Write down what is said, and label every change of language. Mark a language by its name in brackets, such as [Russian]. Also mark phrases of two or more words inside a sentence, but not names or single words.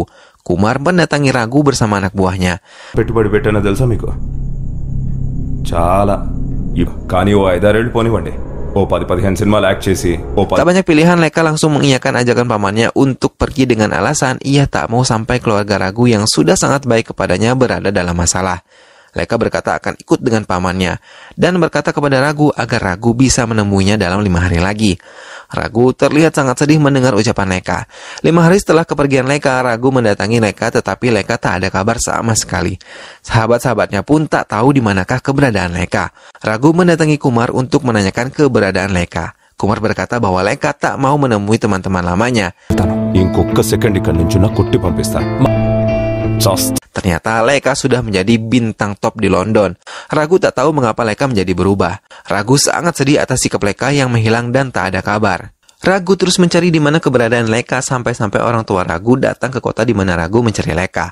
[Indonesian] Kumar mendatangi Ragu bersama anak buahnya. [Telugu] పెట్టుబడి పెట్టానో తెలుసా మీకు? చాలా. కానీ ఓ 5-6 పోనివ్వండి. ఓ 10-15 సినిమాలు యాక్ట్ చేసి [Indonesian] Tak banyak pilihan, Leka langsung mengiyakan ajakan pamannya untuk pergi dengan alasan ia tak mau sampai keluarga Ragu yang sudah sangat baik kepadanya berada dalam masalah. Leka berkata akan ikut dengan pamannya dan berkata kepada Ragu agar Ragu bisa menemuinya dalam 5 hari lagi. Ragu terlihat sangat sedih mendengar ucapan Leka. 5 hari setelah kepergian Leka, Ragu mendatangi Leka tetapi Leka tak ada kabar sama sekali. Sahabat-sahabatnya pun tak tahu di manakah keberadaan Leka. Ragu mendatangi Kumar untuk menanyakan keberadaan Leka. Kumar berkata bahwa Leka tak mau menemui teman-teman lamanya. [Telugu] ఇంకొక సెకండ్ ఇక్కడ నుంచి నా కొట్టి పంపిస్తా. [Indonesian] Ternyata Leka sudah menjadi bintang top di London. Ragu tak tahu mengapa Leka menjadi berubah. Ragu sangat sedih atas sikap Leka yang menghilang dan tak ada kabar. Ragu terus mencari di mana keberadaan Leka sampai-sampai orang tua Ragu datang ke kota di mana Ragu mencari Leka.